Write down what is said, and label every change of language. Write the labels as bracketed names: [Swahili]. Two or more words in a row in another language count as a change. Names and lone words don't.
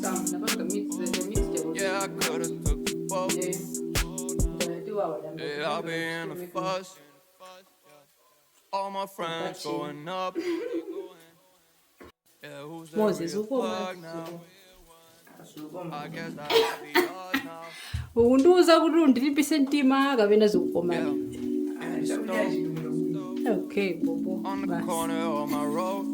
[English] Yeah, I could've took the boat. Yeah, I'll be in a fuss. All my friends going up. Yeah, who's the real plug now? I guess that might be us now. [Nyanja] Undiuza kuti undilipise mtima kapena zikukomani. [English] Okay, bobo. On the corner of my road.